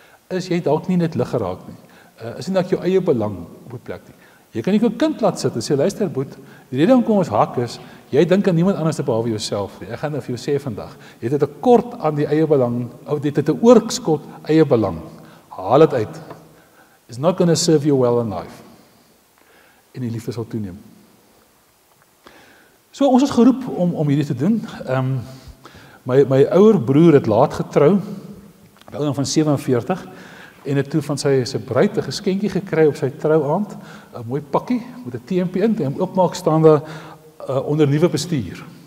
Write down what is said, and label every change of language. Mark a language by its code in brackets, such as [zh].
[af] Is jy dalk nie net lig geraak nie? Is nie dat jou eie belang op die plek nie? Jy kan nie jou kind laat sit en sê, luister boet, die rede hoekom ons hak is, jy dink aan niemand anders behalwe jouself nie. Ek gaan nou vir jou sê vandag, jy het 'n tekort aan die eie belang, of jy het 'n oorskot eie belang. Haal dit uit. [en] It's not going to serve you well in life. [af] En die liefde sal toeneem. So ons is geroep om hierdie te doen. My ouer broer het laat getrou, by ouderdom van 47, en het toe van sy bruid 'n geskenkie gekry op sy trouaand, 'n mooi pakkie met 'n TMP in, en hom oopmaak staan daar onder nuwe bestuur.